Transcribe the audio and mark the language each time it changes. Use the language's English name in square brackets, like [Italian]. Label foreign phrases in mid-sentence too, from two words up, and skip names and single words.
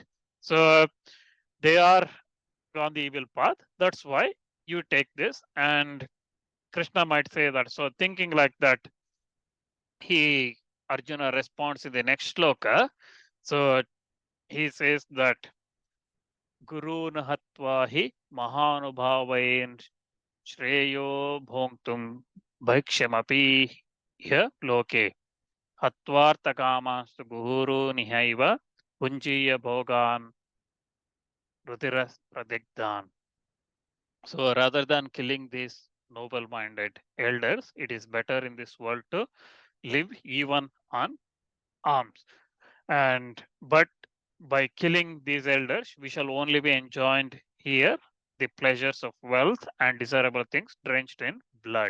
[English] So they are on the evil path. That's why you take this. And Krishna might say that. So thinking like that, Arjuna responds in the next shloka. [Sanskrit] So he says that गुरून् हत्वा हि महानुभावान् श्रेयो भोक्तुं भैक्ष्यमपि इह लोके हत्वार्थकामांस्तु गुरूनिहैव भुञ्जीय भोगान् रुधिरप्रदिग्धान्. [English] So rather than killing these noble-minded elders, it is better in this world to live even on alms. And but by killing these elders, we shall only be enjoying here the pleasures of wealth and desirable things drenched in blood.